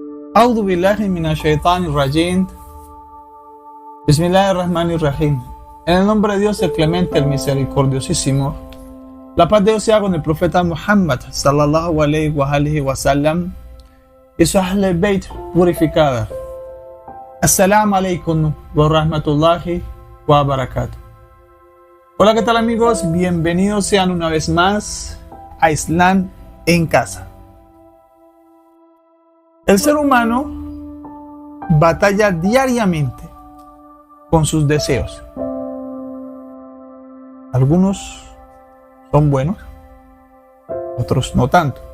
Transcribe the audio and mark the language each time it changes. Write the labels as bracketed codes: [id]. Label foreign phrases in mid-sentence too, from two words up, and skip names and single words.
[ar] أعوذ بالله من الشيطان الرجيم. بسم الله الرحمن الرحيم. [es] En el nombre de Dios, el clemente, el misericordiosísimo. La paz de Dios sea con el profeta Muhammad [ar] صلى الله عليه وسلم [es] y su [ar] أهل البيت [es] purificada. [ar] السلام عليكم ورحمة الله وبركاته. [es] Hola, ¿qué tal amigos? Bienvenidos sean una vez más a Islam en casa. El ser humano batalla diariamente con sus deseos. Algunos son buenos, otros no tanto.